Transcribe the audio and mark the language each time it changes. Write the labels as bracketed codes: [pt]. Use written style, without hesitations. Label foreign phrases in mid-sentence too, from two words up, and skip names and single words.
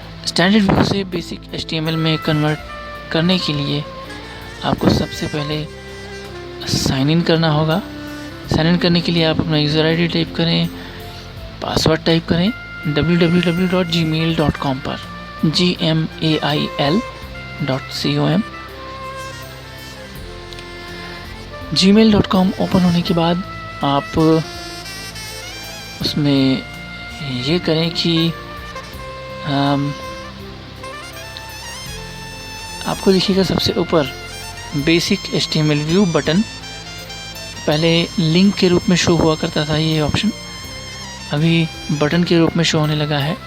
[en] standard view [hi] से [en] basic HTML [hi] में कन्वर्ट करने के लिए आपको सबसे पहले [en] sign in [hi] करना होगा। [en] sign in [hi] करने के लिए आप अपना [en] user ID type [hi] करें, [en] password type [hi] करें www.gmail.com पर gmail.com। gmail.com ओपन होने के बाद आप उसमें ये करें कि आपको दिखेगा सबसे ऊपर [en] basic HTML view button. [hi] पहले लिंक के रूप में शो हुआ करता था ये ऑप्शन, अभी बटन के रूप में शो होने लगा है।